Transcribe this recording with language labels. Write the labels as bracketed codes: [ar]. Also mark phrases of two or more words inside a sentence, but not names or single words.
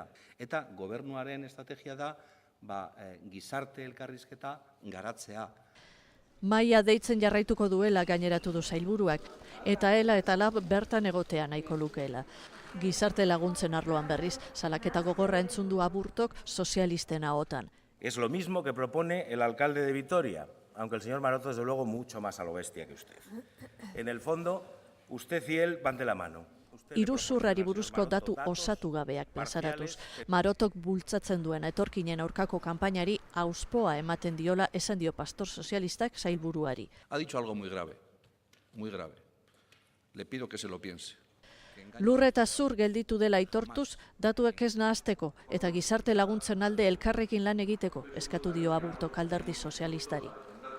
[eu] Eta gobernuaren estrategia da gizarte elkarrizketa garatzea. Mahaia deitzen jarraituko duela gaineratu du sailburuak, eta ELA eta LAB bertan egotea nahiko lukeela. Gizarte laguntzen arloan berriz, salaketa gogorra entzun du Aburtok sozialisten ahotan. [es] Es lo mismo que propone el alcalde de Vitoria, aunque el señor Maroto desde luego mucho más a lo bestia que usted. En el fondo, usted y él van de la mano. [eu] Iruzurrari buruzko datu osatu gabeak plazaratuz. Marotok bultzatzen duen etorkinen aurkako kanpainari auspoa ematen diola esan dio pastor sozialistak sailburuari. [es] Ha dicho algo muy grave, muy grave. Le pido que se lo piense. [eu] Lur eta zur gelditu dela aitortuz, datuek ez nahasteko eta gizarte laguntzen alde elkarrekin lan egiteko eskatu dio Aburtok alderdi sozialistari.